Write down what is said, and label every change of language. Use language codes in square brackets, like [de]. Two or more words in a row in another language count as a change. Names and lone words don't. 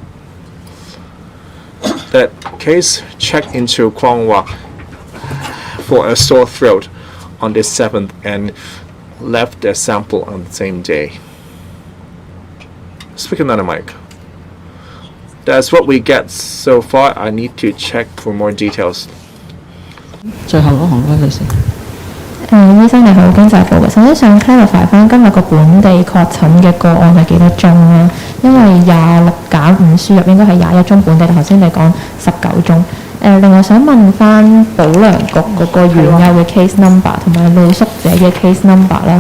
[en] That case checked into Kwong Wah for a sore throat on the 7th and left their sample on the same day. Speak another mic. That's what we get so far. I need to check for more details. [yue] 最後嗰行唔該你先。醫生你好，經濟部嘅，首先想 clarify 翻今日個本地確診嘅個案係幾多宗咧？因為26+5輸入應該係21宗本地，頭先你講19宗。另外想問翻保良局嗰個院友嘅 [en] case number [yue] 同埋露宿者嘅 [en] case number [yue] 啦。